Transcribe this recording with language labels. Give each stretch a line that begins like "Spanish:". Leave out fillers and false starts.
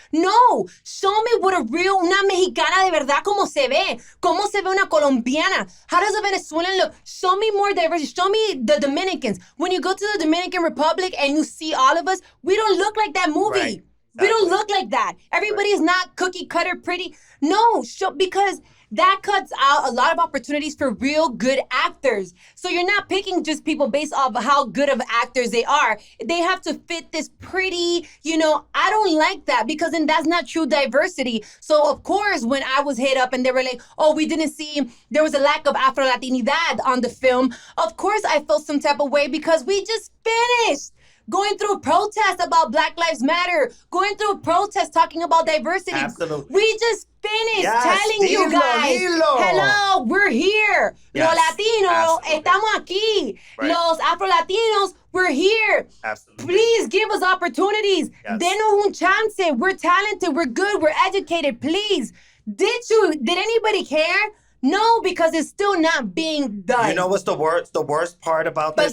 English: No, show me what
Spanish: una mexicana de verdad, como se ve una colombiana.
English: How does a Venezuelan look? Show me more diversity. Show me the Dominicans. When you go to the Dominican Republic and you see all of us, we don't look like that movie. Right. Exactly. We don't look like that. Everybody is not cookie cutter pretty. No, because that cuts out a lot of opportunities for real good actors. So you're not picking just people based off of how good of actors they are. They have to fit this pretty, I don't like that because then that's not true diversity. So of course, when I was hit up and they were like, oh, we didn't see, there was a lack of Afro Latinidad on the film. Of course, I felt some type of way because we just finished going through protests about Black Lives Matter, going through protests talking about diversity. Absolutely. We just finished telling you guys, hello, we're here. Yes.
Spanish: Los Latinos, estamos aquí.
English: Right. Los Afro-Latinos, we're here. Absolutely. Please give us opportunities. Yes.
Spanish: Denos un chance.
English: We're talented. We're good. We're educated. Please. Did anybody care? No, because it's still not being done. You know what's the worst? The worst part about this?